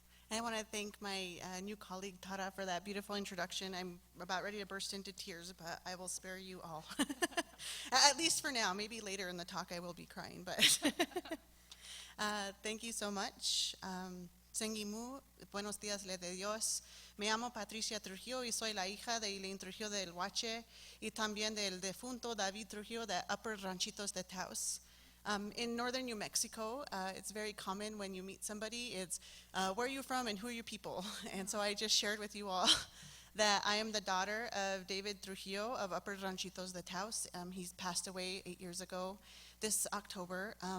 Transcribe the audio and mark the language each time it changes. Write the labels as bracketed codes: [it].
[en] I want to thank my new colleague, Tara, for that beautiful introduction. I'm about ready to burst into tears, but I will spare you all. At least for now. Maybe later in the talk I will be crying, but thank you so much. Sengimu, [es] buenos días le de Dios. Me llamo Patricia Trujillo y soy la hija de Elaine Trujillo del Huache y también del defunto David Trujillo de Upper Ranchitos de Taos. [en] In northern New Mexico, it's very common when you meet somebody, it's where are you from and who are your people? And so I just shared with you all that I am the daughter of David Trujillo of Upper Ranchitos de Taos. He's passed away 8 years ago this October.